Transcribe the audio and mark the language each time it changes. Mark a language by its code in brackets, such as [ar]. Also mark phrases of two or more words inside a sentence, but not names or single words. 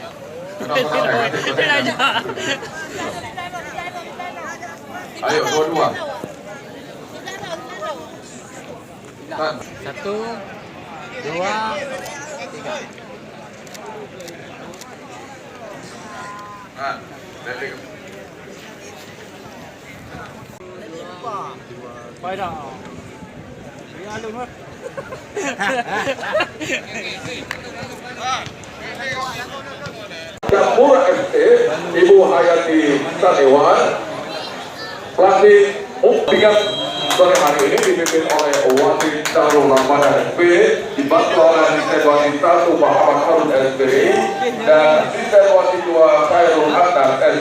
[id] Ayo, dua-dua. 1, 2, 3. Nah, ready. [vi] Quay rồi. Đi ăn luôn mất. [id] Campur FC Ibu Hayati Sadewan, pelatih Muktikat sore hari ini dipimpin oleh wasit Darul Rahman SP, dibantu oleh asisten wasit 1 Muhammad Harun SP dan asisten wasit 2 Khairul Hasan SP.